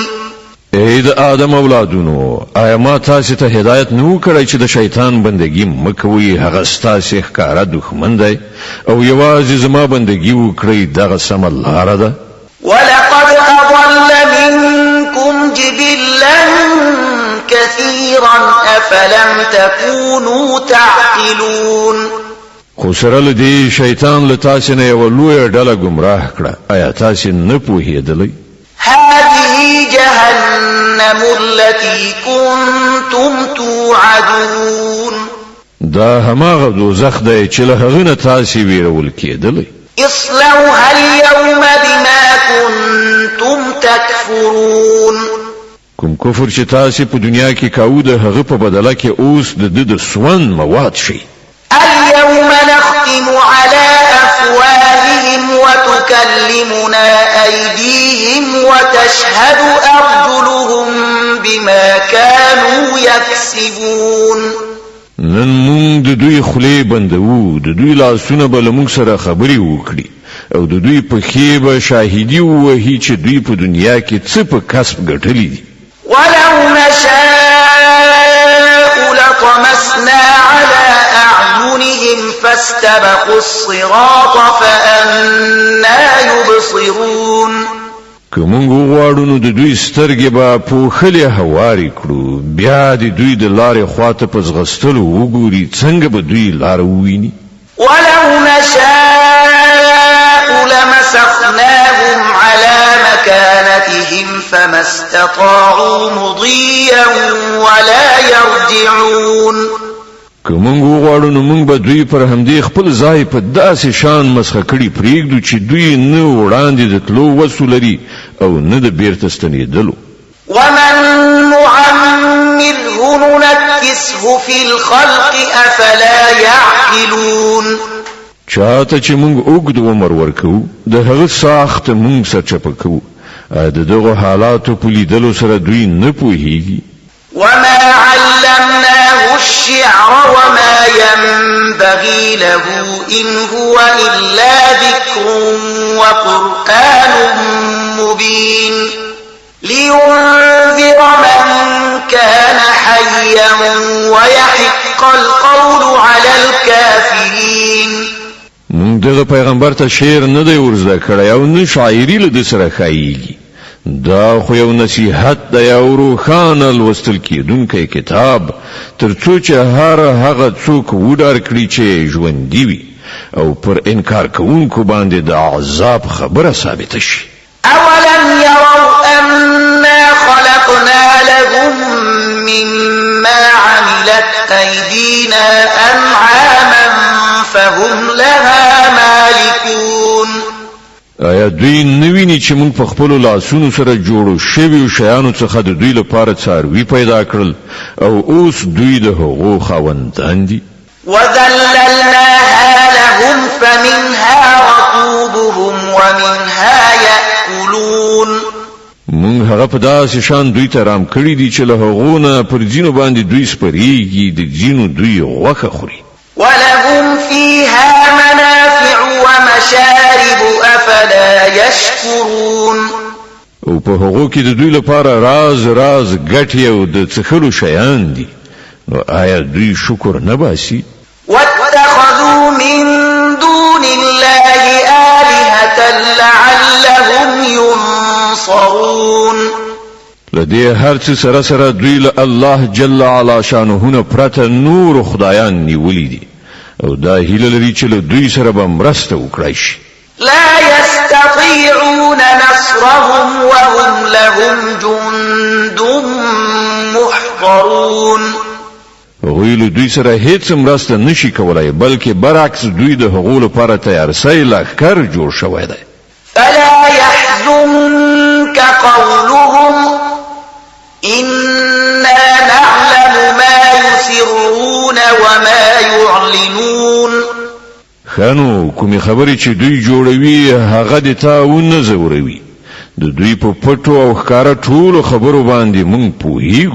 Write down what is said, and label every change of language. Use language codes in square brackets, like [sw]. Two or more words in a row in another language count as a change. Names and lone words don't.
[ps] اې د آدم اولادونو آیا ما تاسو ته هدایت نو کړی چې د شیطان بندگی مکوئ؟ هغه ستاسو ښکارا دښمن دی او یوازې زما بندگی وکړئ دغه سمه لاره ده. [ar] ولقد أضل منكم جبلا كثيرا أفلم تكونوا تعقلون. [ps] خو سره له دې شیطان له تاسو نه یو لویه ډله ګمراه کړه. آیا تاسو نه پوهېدلئ؟ [ar] هذه جهنم التي كنتم توعدون. [ps] دا هماغه دوزخ دی چې له هغه نه تاسو ویرول کېدلئ. [ar] اصلوها اليوم بما كنتم تكفرون. [ps] کوم کفر چې تاسو په دنیا کې کاوه د هغه په بدله کې اوس د سون مواد شي. [ar] اليوم نختم على أفواههم وتكلمنا أيديهم وتشهد أرجلهم بما كانوا يكسبون. [ps] نن مونږ د دوی خولې بندوو، د دوی لاسونه به له مونږ سره خبرې وکړي او د دوی پښې به شاهدي ووهي چې دوی په دنیا کې څه په کسب ګټلي دي. [ar] ولو نشاء لطمسنا على أعينهم فاستبقوا الصراط فأنا يبصرون. [ps] که مونږ وغواړو نو د دوی سترګې به پوښلې هوارې کړو، بیا د دوی د لارې خواته په ځغستلو وګوري څنګه به دوی لاره وویني. [ar] ولو نشاء لمسخناهم على مكانتهم فما استطاعوا مضيا ولا يرجعون. [ps] که مونږ وغواړو نو مونږ به دوی پر همدې خپل ځای په داسې شان مسخه کړي پرېږدو چې دوی نه وړاندې د تلو وسو لري او نه د بیرته ستنېدلو. [ar] ومن نعمره ننكسه في الخلق أفلا يعقلون. [ps] چاته چې مونږ اوږد عمر ورکو د هغه ساخت مونږ سرچپه کوو. د دغه حالاتو په لیدلو سره دوی نه پوهیږي. [ar] وما علمناه الشعر وما ينبغي له إن هو إلا ذكر وقرآن مبين لينذر من كان حيا ويحق القول على الكافرين. [ps] مونږ دغه پیغمبر ته شعر نه دی ورزده کړی او نه شاعري له د سره ښایيږي. دا خو یو نصیحت د یو روښانه لوستل کېدونکی کتاب ترڅو چې هغه څوک وډار کړي چې ژوندي وي او پر انکار کوونکو باندې د عذاب خبره ثابته شي. [ar] أولم يروا أنا خلقنا لهم مما عملت أيدينا أنعاما فهم لها مالكون. [ps] آیا دوی نویني چې موږ په خپل لاسونو سره جوړو شویو شیانو څخه د دوی لپاره څاروي پیدا کړل او اوس دوی د هغو خاوندان دي؟ [ar] وذللناها لهم فمنها ركوبهم ومنها يأكلون. [ps] موږ هغه په داسې شان دوی ته رام کړي دي چې له هغو نه پر ځینو باندې دوی سپریږي د ځینو دوی غوښه خوري. [ar] ولهم فيها منافع ومشارب أفلا يشكرون. [ps] او په هغو کې د دوی لپاره راز ګټې او د څښلو شیان دي، نو آیا دوی شکر نه باسي؟ [ar] واتخذوا من دون الله آلهة لعلهم ينصرون. [ps] لدې هر څه سره سره دوی له الله [ar] جل علا شانه [ps] پرته نور خدایان نیولي دي او دا هیله لري چې له دوی سره به مرسته وکړای شي. [ar] لا يستطيعون نصرهم وهم لهم جند محضرون. [ps] هغوی له دوی سره هیڅ مرسته نشي کولای، بلکې برعکس دوی د هغو لپاره تیارسۍ لښکر جوړ شوی دی. [ar] فلا يحزنك قولهم إنا نعلم ما يسرون وما يعلنون. [ps] خانو کومې خبرې چې دوی جوړوي هغه د تا ونه زوروي، د دوی په پټو او ښکاره ټولو خبرو باندې موږ پوهیږو.